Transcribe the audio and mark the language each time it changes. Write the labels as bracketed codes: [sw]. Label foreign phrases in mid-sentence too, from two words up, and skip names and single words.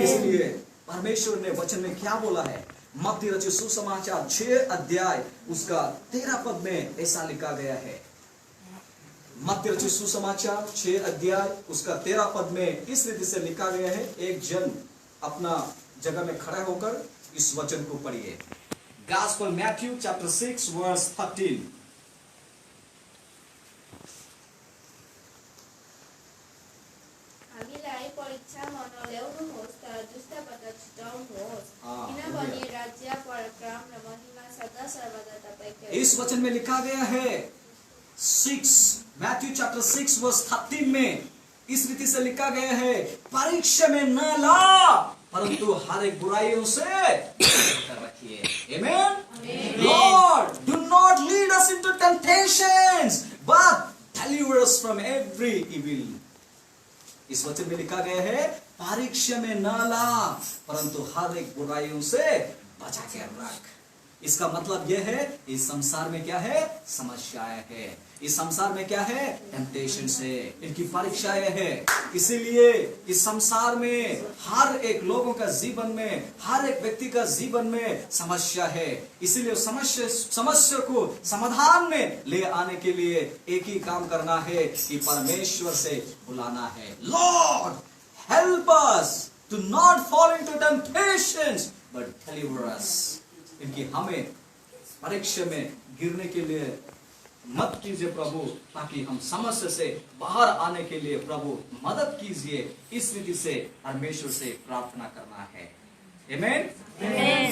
[hi] इसलिए परमेश्वर ने वचन में क्या बोला है? मत्ती रचित सुसमाचार 6 अध्याय उसका 13 पद में ऐसा लिखा गया है। मत्ती रचित सुसमाचार 6 अध्याय उसका 13 पद में इस रीति से लिखा गया है। एक जन अपना जगह में खड़ा होकर इस वचन को पढ़िए। [en] Gospel Matthew chapter 6 verse 13। [ne] हामीलाई परीक्षा नल्याउनुहोस्, तर दुष्टबाट छुटाउनुहोस्, किनभने राज्य, पराक्रम र महिमा सदा सर्वदा तपाईकै। [hi] इस वचन में लिखा गया है 6 [en] Matthew chapter 6 verse 13 [hi] में इस रीति से लिखा गया है, परीक्षा में न ला, परंतु हर एक बुराइयों से कर रखिए। आमीन। [en] Lord, do not lead us into temptations, but deliver us from every evil. [hi] इस वचन में लिखा गया है, परीक्षा में न ला, परंतु हर एक बुराइयों से बचा के रख। इसका मतलब यह है इस संसार में क्या है, समस्याएं है, इस संसार में क्या है, टेम्पटेशंस है, इनकी परीक्षाएं है। इसीलिए इस संसार में हर एक लोगों का जीवन में, हर एक व्यक्ति का जीवन में समस्या है। इसीलिए समस्या को समाधान में ले आने के लिए एक ही काम करना है कि परमेश्वर से बुलाना है, [en] Lord help us to not fall into temptations but deliver us. [hi] इनकी हमें परीक्षा में गिरने के लिए मत कीजिए प्रभु, ताकि हम समस्या से बाहर आने के लिए प्रभु मदद कीजिए। इस रीति से परमेश्वर से प्रार्थना करना है। आमीन।